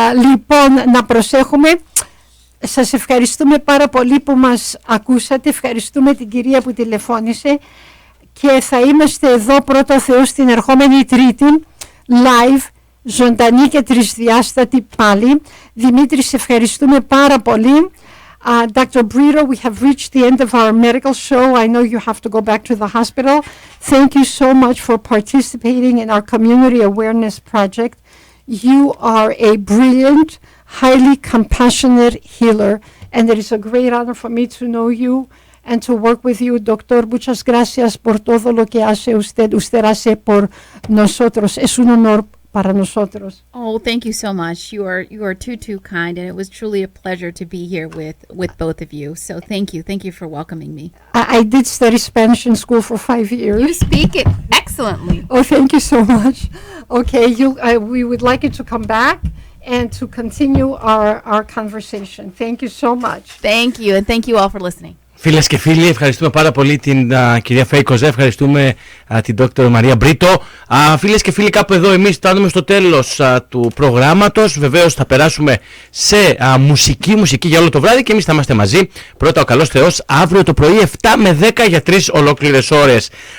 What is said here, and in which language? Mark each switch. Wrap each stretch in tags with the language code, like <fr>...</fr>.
<el>Λοιπόν, να προσέχουμε. Σας ευχαριστούμε πάρα πολύ που μας ακούσατε. Ευχαριστούμε την κυρία που τηλεφώνησε και θα είμαστε εδώ πρώτα Θεός την ερχόμενη Τρίτη live, ζωντανή και τρισδιάστατη πάλι. Δημήτρη, σε ευχαριστούμε πάρα πολύ.</el> <en>Dr. Brito, we have reached the end of our medical show. I know you have to go back to the hospital. Thank you so much for participating in our community awareness project. You are a brilliant, highly compassionate healer, and it is a great honor for me to know you and to work with you, doctor.</en> <es>Muchas gracias por todo lo que hace usted. Usted hace por nosotros. Es un honor para nosotros.</es> <en>Oh, thank you so much. You are too kind, and it was truly a pleasure to be here with both of you. So thank you for welcoming me. I did study Spanish in school for 5 years. You speak it excellently. Oh, thank you so much. Okay, we would like you to come back and to continue our conversation. Thank you so much. Thank you, and thank you all for listening.</en> <el>Φίλες και φίλοι, ευχαριστούμε πάρα πολύ την κυρία Fay Kozas, ευχαριστούμε την Dr Maria Brito. Φίλες και φίλοι, κάπου εδώ εμείς φτάνουμε στο τέλος του προγράμματος. Βεβαίως θα περάσουμε σε μουσική για όλο το βράδυ και εμείς θα είμαστε μαζί. Πρώτα ο καλός Θεός, αύριο το πρωί 7 με 10 για 3 ολόκληρες ώρες.</el>